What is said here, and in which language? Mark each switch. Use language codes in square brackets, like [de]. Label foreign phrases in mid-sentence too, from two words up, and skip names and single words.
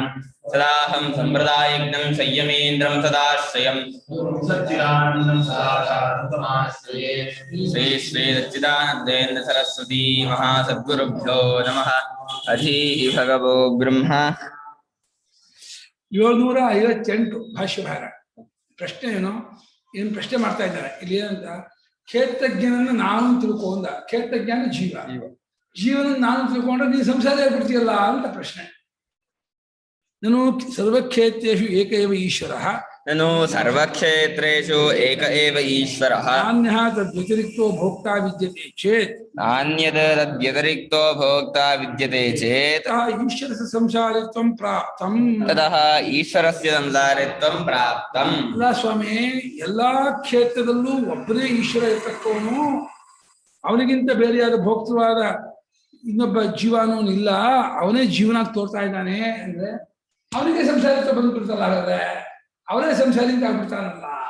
[sa] सदाहं सम्प्रदायज्ञं संयमीन्द्रं सदाश्रयं सच्चिदानन्दं सदाचारन्तमाश्रये श्री श्री सच्चिदानन्देन्द्र सरस्वती महासद्गुरुभ्यो नमः। अधी भगवो ब्रह्म [kn] 758 ಭಾಷ್ಯಭಾರ. ಪ್ರಶ್ನೆ ಏನು ಪ್ರಶ್ನೆ ಮಾಡ್ತಾ ಇದ್ದಾರೆ ಇಲ್ಲಿ ಏನಂತ, ಕ್ಷೇತ್ರಜ್ಞನನ್ನು ನಾನು ತಿಳ್ಕೊಂಡ, ಕ್ಷೇತ್ರಜ್ಞಾನ ಜೀವನ ನಾನು ತಿಳ್ಕೊಂಡ್ರೆ ನೀನು ಸಂಸಾರ ಆಗ್ಬಿಡ್ತೀಯಲ್ಲ ಅಂತ ಪ್ರಶ್ನೆ. [sa] ನಾನು ಸರ್ವಕ್ಷೇತ್ರೇಷು ಏಕ ಏವ ಈಶ್ವರಃ, ननु सर्वक्षेत्रेषु एक एव ईश्वरः, अन्यः तद्व्यतिरिक्तो भोक्ता विद्यते चेत्, नान्यत् तद्व्यतिरिक्तो भोक्ता विद्यते चेत् ईश्वरस्य संसारित्वं प्राप्तं, ततः ईश्वरस्य संसारित्वं प्राप्तम्. [kn] ಅಲ್ಲ ಸ್ವಾಮಿ, ಎಲ್ಲಾ ಕ್ಷೇತ್ರದಲ್ಲೂ ಒಬ್ಬನೇ ಈಶ್ವರ ಇರತಕ್ಕವನು, ಅವನಿಗಿಂತ ಬೇರೆಯಾದ ಭೋಕ್ತೃವಾದ ಇನ್ನೊಬ್ಬ ಜೀವನೂ ಇಲ್ಲ, ಅವನೇ ಜೀವನ ತೋರ್ತಾ ಇದ್ದಾನೆ ಅಂದ್ರೆ ಅವನಿಗೆ ಸಂಸಾರಿತ್ವ ಬಂದ್ಬಿಡ್ತಲ್ಲ, ಹಾಗಾದ್ರೆ ಅವನೇ ಸಂಸಾರಿಂದ ಆಗ್ಬಿಡ್ತಾನಲ್ಲ.